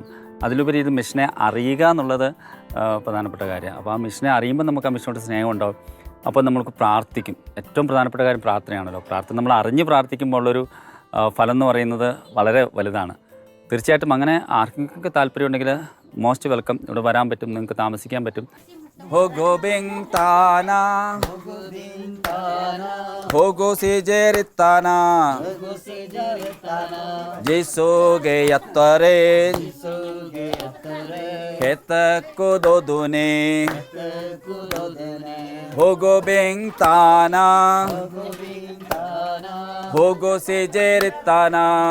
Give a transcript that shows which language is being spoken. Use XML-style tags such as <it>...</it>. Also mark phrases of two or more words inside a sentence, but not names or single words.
<ml>അതിലുപരി ഇത് മിഷനെ അറിയുക എന്നുള്ളത് പ്രധാനപ്പെട്ട കാര്യമാണ്. അപ്പോൾ ആ മിഷനെ അറിയുമ്പോൾ നമുക്ക് ആ മിഷനോട് സ്നേഹം ഉണ്ടാവും. അപ്പോൾ നമ്മൾക്ക് പ്രാർത്ഥിക്കും. ഏറ്റവും പ്രധാനപ്പെട്ട കാര്യം പ്രാർത്ഥനയാണല്ലോ. പ്രാർത്ഥന നമ്മൾ അറിഞ്ഞ് പ്രാർത്ഥിക്കുമ്പോൾ ഉള്ളൊരു ഫലം എന്ന് പറയുന്നത് വളരെ വലുതാണ്. തീർച്ചയായിട്ടും അങ്ങനെ ആർക്കെങ്കിലും താല്പര്യമുണ്ടെങ്കിൽ</ml> <en>most welcome.</en> <ml>ഇവിടെ വരാൻ പറ്റും, നിങ്ങൾക്ക് താമസിക്കാൻ പറ്റും. Hogo bintana, Hogo sijeritana, Jisuge yattare, Hetakku dodune, Hogo bintana, Hogo sijeritana,</ml>